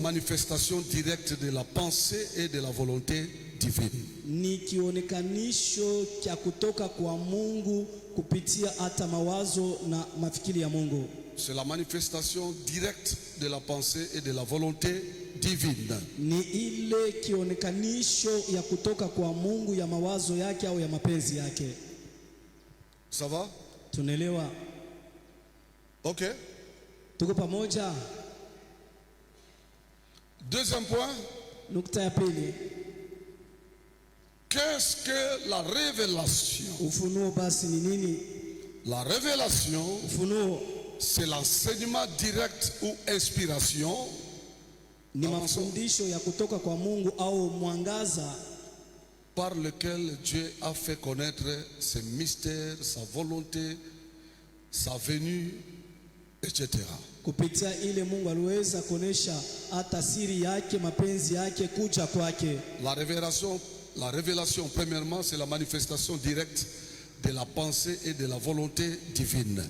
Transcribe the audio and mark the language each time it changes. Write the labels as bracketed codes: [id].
[fr] manifestation directe de la pensée et de la volonté divine. [sw] ni kionekanisho cha kutoka kwa Mungu kupitia hata mawazo na mafikiri ya Mungu. [fr] C'est la manifestation directe de la pensée et de la volonté divine. [sw] Ni ile kionekanisho ya kutoka kwa Mungu ya mawazo yake au ya mapenzi yake. [fr] Ça va? [sw] Tunaelewa? Ok. Tuko pamoja? [fr] Deuxième point, [sw] Nukta ya pili, [fr] qu'est-ce que la révélation? [sw] ufunuo basi ni nini? [fr] La révélation, [sw] Ufunuo [fr] c'est l'enseignement direct ou inspiration ni mafundisho ya kutoka kwa Mungu au mwangaza par lequel Dieu a fait connaître ses mystères, sa volonté, sa venue etc. [sw] Kupitia ile Mungu aliweza kuonesha hata siri yake, mapenzi yake, kuja kwake. [fr] La révélation, premièrement, c'est la manifestation directe de la pensée et de la volonté divine.